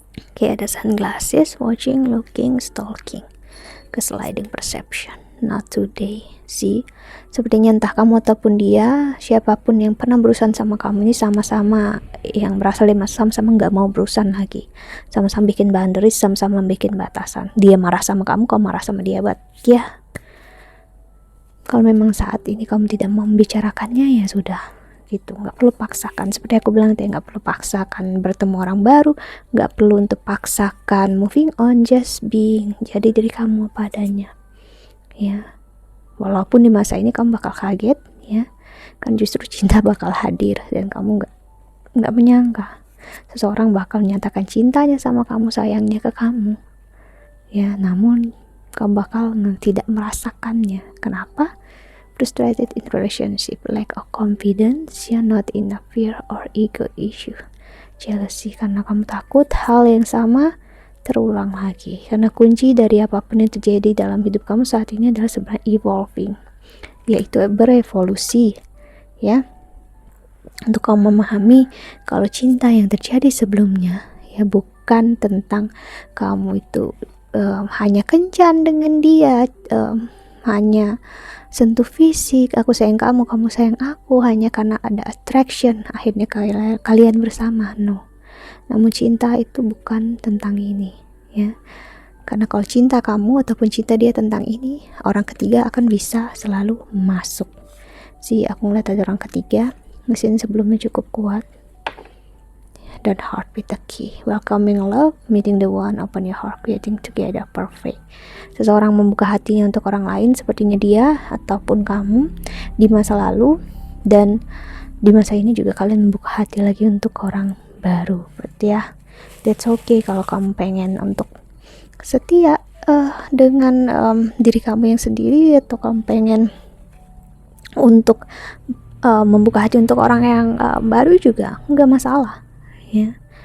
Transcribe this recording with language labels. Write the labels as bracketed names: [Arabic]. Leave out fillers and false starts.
[English] Oke, ada sunglasses, watching, looking, stalking, sliding perception, not today. See, [Indonesian] sepertinya entah kamu ataupun dia, siapapun yang pernah berurusan sama kamu ini sama-sama yang berasal dari sama-sama nggak mau berurusan lagi, sama-sama bikin boundaries, sama-sama bikin batasan. Dia marah sama kamu, kamu marah sama dia, [English] but [Indonesian] ya kalau memang saat ini kamu tidak mau membicarakannya, ya sudah gitu, nggak perlu paksakan. Seperti aku bilang tadi, nggak perlu paksakan bertemu orang baru, nggak perlu untuk paksakan [English] moving on, just being, [Indonesian] jadi diri kamu apa adanya ya. Walaupun di masa ini kamu bakal kaget ya, kan justru cinta bakal hadir dan kamu nggak menyangka seseorang bakal menyatakan cintanya sama kamu, sayangnya ke kamu ya. Namun kamu bakal tidak merasakannya. Kenapa? [English] Frustrated in relationship, lack of confidence, not enough fear or ego issue. Jealousy, [Indonesian] karena kamu takut hal yang sama terulang lagi. Karena kunci dari apapun yang terjadi dalam hidup kamu saat ini adalah sebenarnya evolving, yaitu berevolusi, ya. Untuk kamu memahami kalau cinta yang terjadi sebelumnya ya bukan tentang kamu itu hanya kencan dengan dia, hanya sentuh fisik, aku sayang kamu, kamu sayang aku, hanya karena ada attraction akhirnya kalian bersama. [English] No, [Indonesian] namun cinta itu bukan tentang ini, ya. Karena kalau cinta kamu ataupun cinta dia tentang ini, orang ketiga akan bisa selalu masuk. Aku ngeliat ada orang ketiga, mesin sebelumnya cukup kuat. [English] Dan heart with the key, welcoming love, meeting the one, open your heart, creating together, perfect. [Indonesian] Seseorang membuka hatinya untuk orang lain, sepertinya dia ataupun kamu di masa lalu, dan di masa ini juga kalian membuka hati lagi untuk orang baru. Berarti ya, [English] that's okay [Indonesian] kalau kamu pengen untuk setia dengan diri kamu yang sendiri, atau kamu pengen untuk membuka hati untuk orang yang baru juga nggak masalah, ya.